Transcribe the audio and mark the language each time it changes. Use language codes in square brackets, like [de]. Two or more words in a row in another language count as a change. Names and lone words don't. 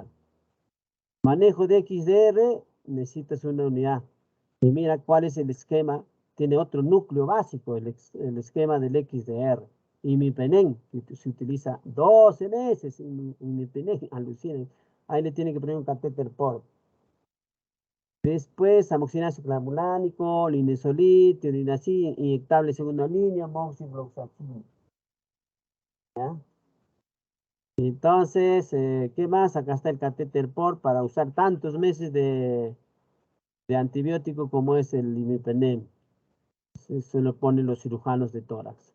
[es] Manejo de XDR, necesitas una unidad. Y mira cuál es el esquema. Tiene otro núcleo básico, el esquema del XDR. Imipenem, que se utiliza 12 meses. Imipenem, alucinen. Ahí le tiene que poner un catéter por. Después, amoxicilina clavulánico, linezolid, tirinacin, inyectable segunda línea, moxifloxacin. ¿Ya? Entonces, ¿qué más? Acá está el catéter por para usar tantos meses de antibiótico como es el imipenem. Se lo ponen los cirujanos de tórax.